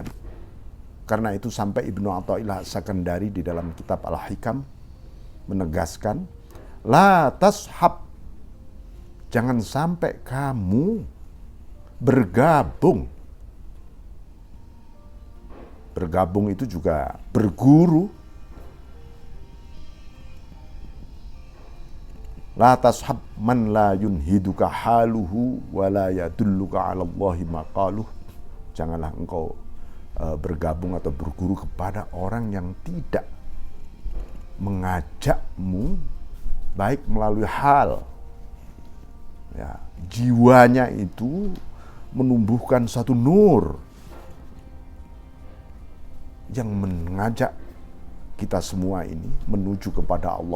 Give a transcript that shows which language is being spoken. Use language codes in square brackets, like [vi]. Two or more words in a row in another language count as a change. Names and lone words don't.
[id] Karena itu sampai Ibnu Athaillah As-Sakandari di dalam kitab Al-Hikam menegaskan, [ar] لا تصحب, [id] jangan sampai kamu bergabung. Bergabung itu juga berguru. [ar] لا تصحب من لا ينهضك حاله ولا يدلك على الله مقاله. [id] Janganlah engkau bergabung atau berguru kepada orang yang tidak mengajakmu baik melalui hal, ya, jiwanya itu menumbuhkan satu nur yang mengajak kita semua ini menuju kepada Allah.